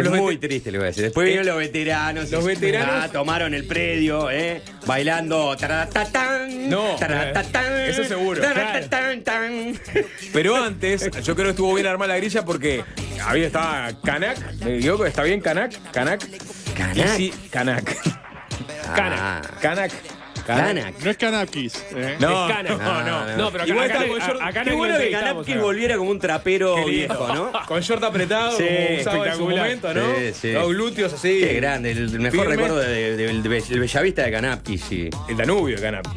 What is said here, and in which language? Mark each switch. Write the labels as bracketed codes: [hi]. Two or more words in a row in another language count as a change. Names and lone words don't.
[es] Es muy triste lo que vas a decir. Después vinieron los veteranos. Los veteranos- tomaron el predio, bailando. Taratatán, No, taratatán, eso seguro. taratatán, tan. Pero antes, yo creo que estuvo bien armada la grilla porque estaba Kanak. ¿Me equivoco? ¿Está bien Kanak? Kanak. Kanak. Easy, Kanak. Ah. Kanak. Kanak. No es Kanakis. No, Es Cana. No, pero Igual acá, está con short. acá Qué bueno que Kanapkin volviera como un trapero Qué lindo. viejo, ¿no? Con short apretado, Sí, como usaba en su espectacular. momento, ¿no? Sí. Los glúteos así. Qué grande, el mejor Firme. recuerdo del Bellavista de Kanapki, sí. El Danubio, Kanapkis.